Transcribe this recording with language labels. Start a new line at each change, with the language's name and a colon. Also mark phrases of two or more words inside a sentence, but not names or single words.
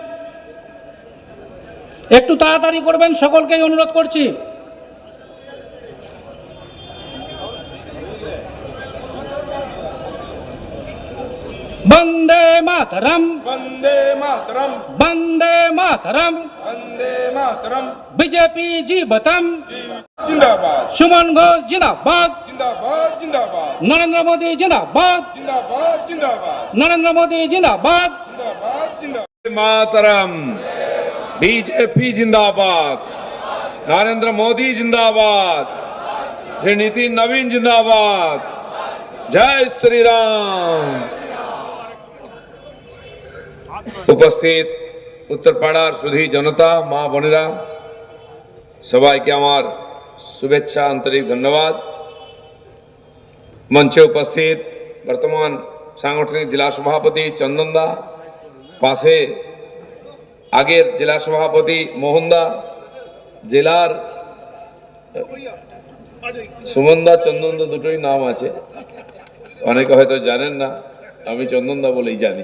Bangla: একটু তাড়াতাড়ি করবেন, সকলকেই অনুরোধ করছি। বন্দে মাতরম বন্দে মাতরম বন্দে মাতরম বন্দে মাতরম। বিজেপি জীবতম
Hindi: जिंदाबाद
Bangla: সুমন ঘোষ জিন্দাবাদ
Hindi: जिंदाबाद जिंदाबाद
Bangla: নরেন্দ্র মোদী জিন্দাবাদ
Hindi: जिंदाबाद जिंदाबाद
Bangla: নরেন্দ্র মোদী জিন্দাবাদ
Hindi: जिंदाबाद जिंदाबाद। मातरम। बीजेपी जिंदाबाद। नरेंद्र मोदी जिंदाबाद। श्री नितिन नवीन जिंदाबाद। जय श्री राम।
Bangla: উপস্থিত উত্তরপাড়ার সুধী জনতা, মা বোনেরা, সবাইকে আমার শুভেচ্ছা, আন্তরিক ধন্যবাদ। মঞ্চে উপস্থিত বর্তমান সাংগঠনিক জেলা সভাপতি চন্দনদা, পাশে আগের জেলা সভাপতি মোহনদা, জেলার সুমনদা চন্দনদা দুটোই নাম আছে, অনেকে হয়তো জানেন না, আমি চন্দনদা বলেই জানি।